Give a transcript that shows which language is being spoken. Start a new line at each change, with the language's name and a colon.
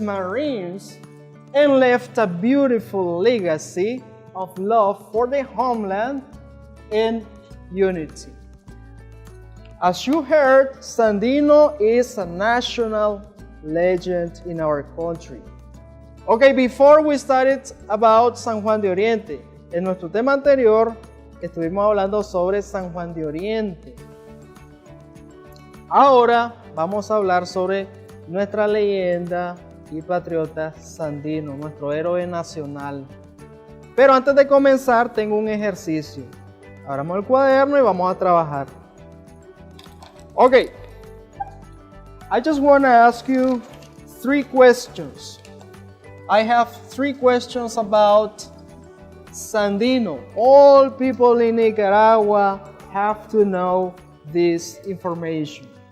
English: Marines and left a beautiful legacy of love for the homeland and unity. As you heard, Sandino is a national legend in our country. Okay, before we started about
Spanish: San Juan de Oriente, en nuestro tema anterior estuvimos hablando sobre San Juan de Oriente. Ahora vamos a hablar sobre nuestra leyenda y patriota Sandino, nuestro héroe nacional. Pero antes de comenzar tengo un ejercicio. Abramos el cuaderno y vamos a trabajar.
English: Okay, I just want to ask you 3 questions. I have 3 questions about Sandino. All people in Nicaragua have to know this information.